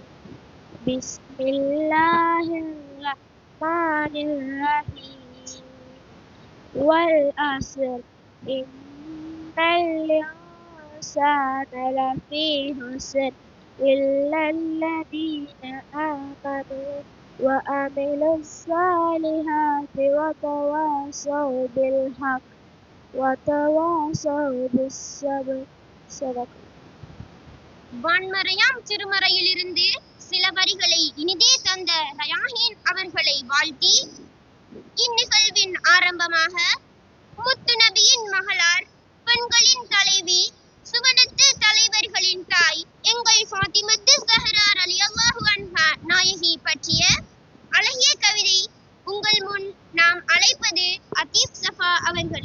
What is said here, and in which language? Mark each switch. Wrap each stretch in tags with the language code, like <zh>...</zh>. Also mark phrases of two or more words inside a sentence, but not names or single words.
<ar>بسم الله الرحمن الرحيم. والعصر إن الإنسان لفي خسر إلا الذين آمنوا وعملوا الصالحات وتواصوا بالحق وتواصوا بالصبر.</ar> <ta>வான்மறையாம் திருமறையிலிருந்து சில வரிகளை இனிதே தந்த ரயாஹீன் அவர்களை வாழ்த்தி இந்நிகழ்வின் ஆரம்பமாக முத்து நபியின் மகளார், பெண்களின் தலைவி, சுவனத்து தலைவர்களின் தாய் எங்கள் ஃபாத்திமத்து ஸஹ்ரா</ta> <ar>رضي الله عنها</ar> <ta>நாயகி பற்றிய அழகிய கவிதை உங்கள் முன் நாம் அழைப்பது அத்தீப் சஃபா அவர்களை.</ta>